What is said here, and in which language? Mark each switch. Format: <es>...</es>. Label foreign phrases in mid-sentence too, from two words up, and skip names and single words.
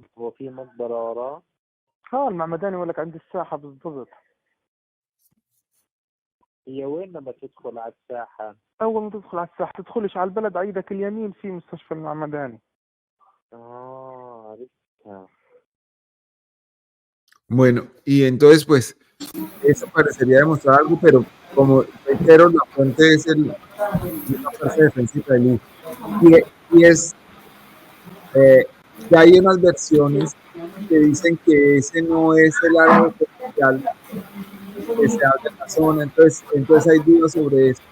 <ar>هو في مقبرة وراه؟ ها المعمداني ولك عند الساحة بالضبط. هي وين لما تدخل على الساحة؟ أول ما تدخل على الساحة تدخلش على البلد، على إيدك اليمين في مستشفى المعمداني. عرفتها.</ar> <es>Bueno, y entonces, pues, eso parecería demostrar algo, pero como reitero, la fuente es una fuerza de defensa israelí. Y es que hay unas versiones que dicen que ese no es el árabe oficial que se habla en la zona, entonces hay dudas sobre eso.</es>